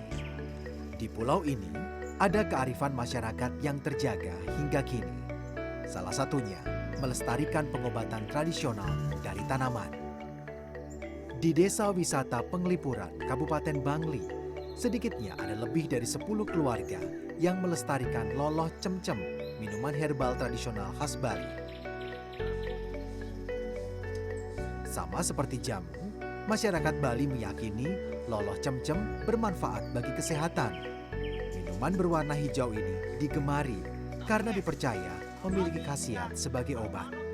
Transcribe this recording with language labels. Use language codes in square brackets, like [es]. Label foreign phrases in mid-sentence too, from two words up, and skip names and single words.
[id] Di pulau ini, ada kearifan masyarakat yang terjaga hingga kini. Salah satunya, melestarikan pengobatan tradisional dari tanaman. Di Desa Wisata Penglipuran, Kabupaten Bangli, sedikitnya ada lebih dari 10 keluarga yang melestarikan loloh cemcem, minuman herbal tradisional khas Bali. Sama seperti jamu, masyarakat Bali meyakini loloh cemcem bermanfaat bagi kesehatan. Minuman berwarna hijau ini digemari karena dipercaya memiliki khasiat sebagai obat.